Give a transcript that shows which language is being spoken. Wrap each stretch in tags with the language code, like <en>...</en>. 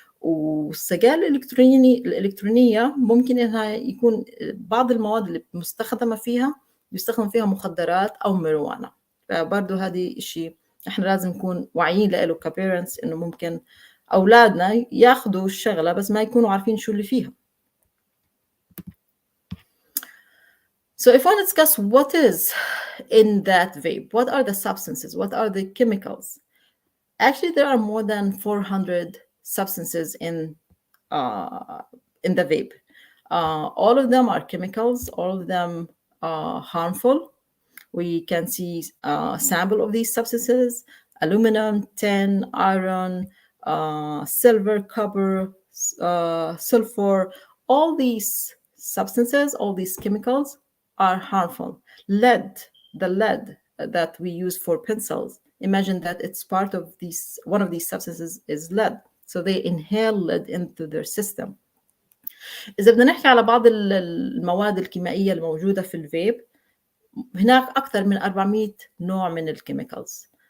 <ar>والسجائر الإلكترونية ممكن إنها يكون بعض المواد اللي مستخدمة فيها يستخدم فيها مخدرات أو ماريجوانا، فبرضه هذه إشي إحنا لازم نكون واعيين له كبيرنتس، إنه ممكن أولادنا ياخدوا الشغلة بس ما يكونوا عارفين شو اللي فيها.</ar> <en>So if I want to discuss what is in that vape, what are the substances, what are the chemicals? Actually, there are more than 400 substances in the vape. All of them are chemicals. All of them are harmful. We can see a sample of these substances: aluminum, tin, iron, silver, copper, sulfur. All these substances, all these chemicals are harmful. Lead, the lead that we use for pencils, imagine that it's part of these, one of these substances is lead. So they inhale lead into their system.</en> <ar>إذا بدنا نحكي على بعض المواد الكيميائية الموجودة في الفيب، هناك أكثر من 400 نوع من الكيميكالز.</ar>